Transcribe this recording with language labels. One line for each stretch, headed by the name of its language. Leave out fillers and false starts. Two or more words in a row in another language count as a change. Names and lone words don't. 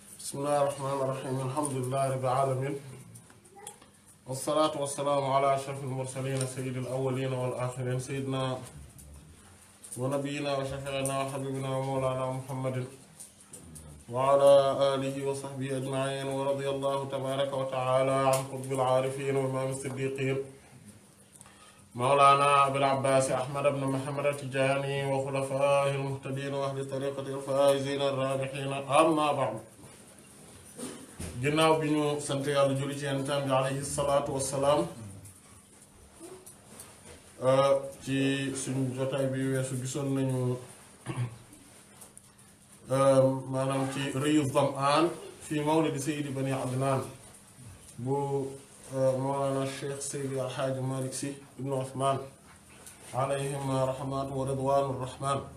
Arabic: بسم الله الرحمن الرحيم الحمد لله رب العالمين والصلاة والسلام على أشرف المرسلين سيد الأولين والآخرين سيدنا ونبينا وشفيعنا وحبيبنا ومولانا محمد وعلى آله وصحبه أجمعين ورضي الله تبارك وتعالى عن قطب العارفين وإمام الصديقين مولانا أبي العباس أحمد بن محمد التجاني وخلفائه المهتدين وأهل طريقة الفائزين الرابحين أما بعد
Wolof: ginnaaw bi ñu sant yàlla julli ci yentam bi
Arabic: عليه الصلاة والسلام
Wolof: ci suñu jotaay bi weesu gisoon nañu maanaam ci rëyu Zam'aan fi mawlidi Seydi Bani Adnaan bu Mawlana Cheikh Seydi Alxaaji Malick Sy ibnu Usmaan
Arabic: عليهم رحمة ورضوان الرحمن